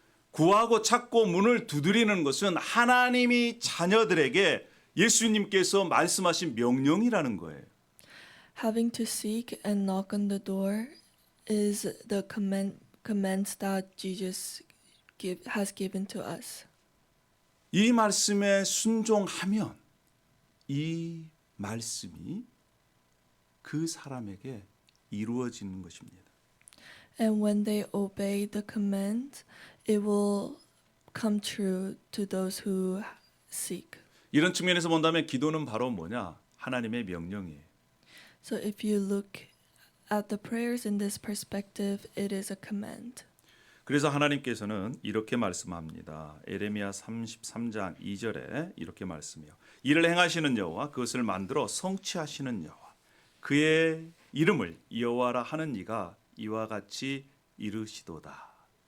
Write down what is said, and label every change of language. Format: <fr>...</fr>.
<ko>구하고 찾고 문을 두드리는 것은 하나님이 자녀들에게 예수님께서 말씀하신 명령이라는 거예요.</ko> <en>Having to seek and knock on the door is the commands that Jesus has given to us.</en> <ko>이 말씀에 순종하면 이 말씀이 그 사람에게 이루어지는 것입니다.</ko> <en>And when they obey the command, it will come true to those who seek.</en> <ko>이런 측면에서 본다면 기도는 바로 뭐냐? 하나님의 명령이에요.</ko> <en>So if you look at the prayers in this perspective, it is a command.</en> <ko>그래서 하나님께서는 이렇게 말씀합니다. 에레미야 33장 2절에 이렇게 말씀해요. 이를 행하시는 여호와 그것을 만들어 성취하시는 여호와 그의 이름을 여호와라 하는 이가 이와 같이 이르시도다.</ko>